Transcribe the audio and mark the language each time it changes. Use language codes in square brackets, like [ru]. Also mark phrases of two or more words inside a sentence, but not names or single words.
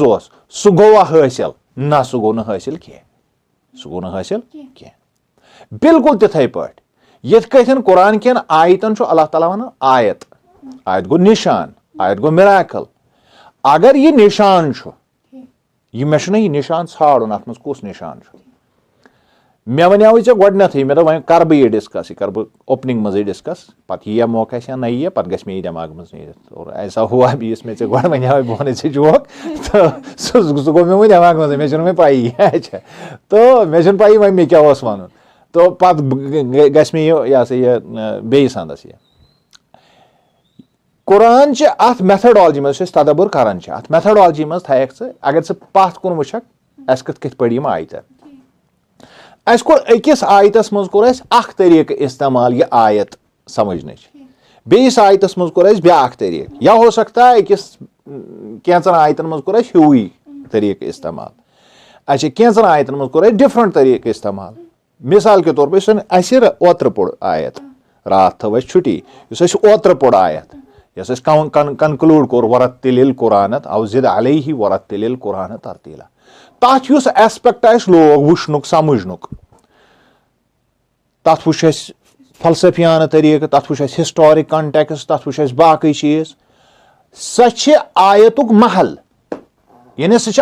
[ks] اوس سُہ گوٚوا حٲصِل نہ سُہ گوٚو نہٕ حٲصِل کینٛہہ بالکل تِتھٕے پٲٹھۍ یِتھ کٲٹھۍ قرآن کٮ۪ن آیتن چھُ اللہ تعالیٰ ونان آیت گوٚو نِشان آیت گوٚو مِراکل اگر یہِ نِشان چھُ یہِ مےٚ چھُنہ یہِ نِشان ژھانڈُن اتھ منٛز کُس نِشان چھُ مےٚ وَنیٛاوٕے ژےٚ گۄڈنیٚتھٕے مےٚ دوٚپ وۄنۍ کرٕ بہٕ یہِ ڈسکس یہِ کرٕ بہٕ اوپننگ منٛزٕے ڈسکس پتہٕ ییٖیا موقع اَسہِ یا نہ ییٖیا پتہٕ گژھِ مےٚ یہِ دٮ۪ماغہٕ منٛز نیٖرِتھ [ur] اور ایسا ہوا بھی [ks] یُس مےٚ ژےٚ گۄڈٕ وَنیٛاوٕے بہٕ وَنَے ژےٚ جوک تہٕ سُہ گوٚو مےٚ وۄنۍ دٮ۪ماغہٕ منٛزٕے مےٚ چھُنہٕ وۄنۍ پَیی اچھا تہٕ مےٚ چھُنہٕ پَیی وۄنۍ مےٚ کیٛاہ اوس وَنُن تہٕ پتہٕ گژھِ مےٚ یہِ ہسا یہِ بیٚیِس اَندس یہِ قرآن چھِ اتھ میتھڈالجی منٛز یُس أسۍ تدبر کران چھِ اتھ میتھڈالجی منٛز تھایکھ ژٕ اگر ژٕ پتھ کُن وٕچھکھ اَسہِ کِتھ پٲٹھۍ یِم آیتن اَسہِ کوٚر أکِس آیتس منٛز کوٚر اَسہِ اکھ طٔریٖقہٕ استعمال یہِ آیت سمجھنٕچ بیٚیِس آیتس منٛز کوٚر اَسہِ بیاکھ طٔریٖقہٕ [ur] یا ہو سکتا ہے [ks] أکِس کینٛژن آیتن منٛز کوٚر اَسہِ ہیوٗے طٔریٖقہٕ استعمال اچھا کینٛژن آیتن منٛز کوٚر اَسہِ ڈِفرنٹ طٔریٖقہٕ استعمال [ur] مثال کے طور پر [ks] یُس اَسہِ اوترٕ پوٚر آیت راتھ تھٲو اَسہِ چھُٹی یُس اَسہِ اوترٕ پوٚر آیت یۄس اَسہِ کنکلوٗڈ کوٚر [ar] ورتِل قرآن او زد علیہ ورتِل قرآن ترتیٖلا [ks] تتھ یُس ایسپیکٹ اَسہِ لوگ وٕچھنُک سمجھنُک تتھ وٕچھ اَسہِ فلسفیانہٕ طٔریٖقہٕ تتھ وٕچھ اَسہِ [en] historic context [ks] تتھ وٕچھ اَسہِ باقٕے چیٖز سۄ چھِ آیتُک محل یعنی سۄ چھِ